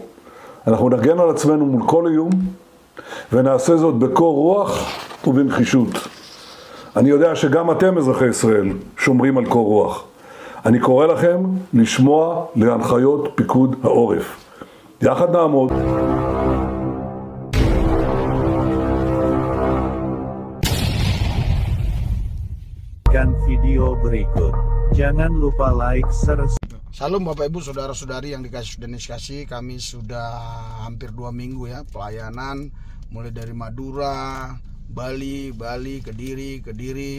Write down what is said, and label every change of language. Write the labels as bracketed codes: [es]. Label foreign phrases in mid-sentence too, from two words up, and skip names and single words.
[he] אנחנו נגן על עצמנו מול כל איום, ונעשה זאת בקור רוח ובנחישות. אני יודע שגם אתם, אזרחי ישראל, שומרים על קור רוח. אני קורא לכם לשמוע להנחיות פיקוד העורף. יחד נעמוד. [id] Kan video berikut. Jangan lupa [en] like, subscribe. [id] Salam Bapak Ibu, saudara-saudari yang dikasih dan dikasih. Kami sudah hampir 2 minggu ya pelayanan, mulai dari Madura, Bali, Kediri.